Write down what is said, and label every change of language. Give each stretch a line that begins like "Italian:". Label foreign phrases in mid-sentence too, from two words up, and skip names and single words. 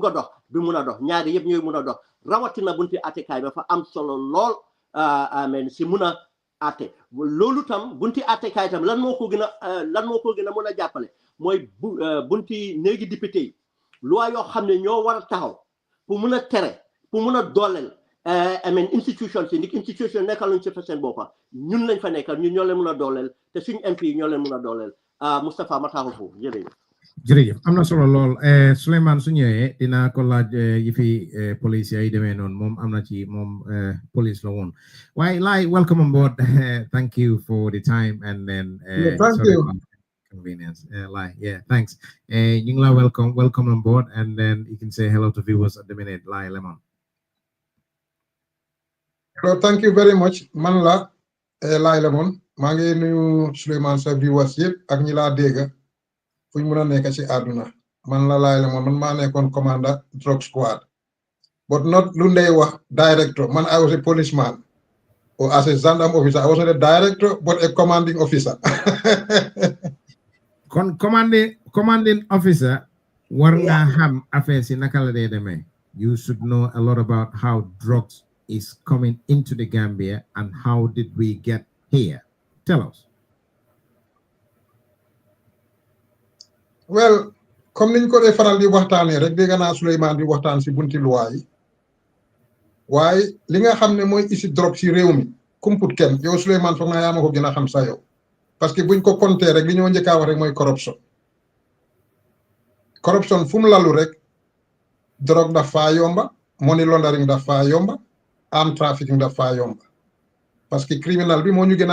Wolof: a dox bi mun a dox ñaari yëpp ñooy mun a dox rawatina bunti attekaay bi dafa am solo lool amen si mun a atte loolu tam bunti attekaay tam lan moo ko gën a mën a jàppale mooy bunti néegi député yi loi yoo xam ne ñoo war a taxaw pour mun a tere pour mun a dooleel amen institution si ndik institution nekkal luñ si fa seen boppa ñun lañ fa nekkal ñun ñoo leen mun a dooleel te suñu MP yi ñoo leen mun a dooleel Moustapha ma taxaw foofu jërëjëf am na solo lool Souleymane su ñëwee dinaa ko laaj yi fi police yi demee noonu moom am na ci moom police la woon waaye Lai,
English: welcome on board. Thank you for the time and then thank you. Convenience. Lai, yeah, thanks. You are welcome on board, and then you can say hello to viewers at the minute. Lai Lemon. So thank you very much
Wolof: man la laay la moon maa ngi nuyu Souleymane sa viewers yëpp ak ñi laa dégg fu ñu mën a nekk ci àdduna man la laay la moon man maa nekkoon commandant
English: drug squad but not
Wolof: lu ndey wax director man
English: I was a policeman or as a gendarme officer I was not a director but a commanding officer. commanding officer
Wolof: war nga xam affaire si naka la dee demee.
English: You should know a lot about how drugs is coming into the Gambia and how did we get here. Tell us. Well,
Wolof: comme niñ ko dee faral di waxtaanee rek dégg naa Souleymane di waxtaan si bunti loi yi waaye li nga xam ne mooy isi drogue si réew mi kumput kenn yow Souleymane foog naa yaa ma ko gën a xam sa yow parce que buñ ko compter rek li ñoo njëkk a wax rek mooy corruption fu mu lalu rek drogue dafa yomba
English: money laundering
Wolof: dafa yomba
English: arm trafficking
Wolof: dafa yomba parce que criminal bi moo ñu gën